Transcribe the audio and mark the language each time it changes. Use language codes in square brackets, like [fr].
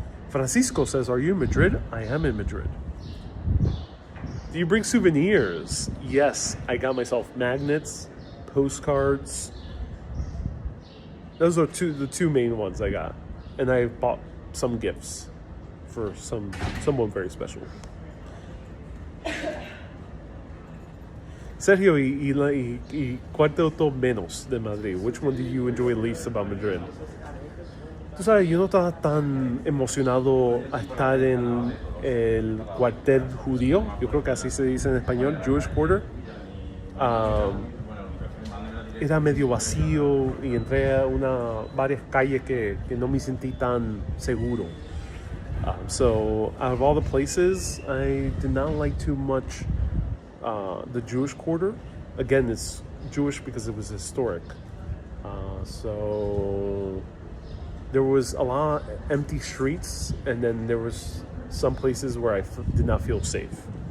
[en] Francisco says, are you in Madrid? I am in Madrid. Do you bring souvenirs? Yes, I got myself magnets, postcards. Those are the two main ones I got. And I bought some gifts for someone very special. [es] Sergio, ¿y cuál te gustó menos de Madrid? [en] Which one do you enjoy least about Madrid? [es] Tú sabes, yo no estaba tan emocionado a estar en el cuartel judío. Yo creo que así se dice en español, Jewish Quarter. Era medio vacío y entré a varias calles que no me sentí tan seguro. [en] So out of all the places, I did not like too much the Jewish Quarter. Again, it's Jewish because it was historic. So there was a lot of empty streets, and then there was some places where I did not feel safe.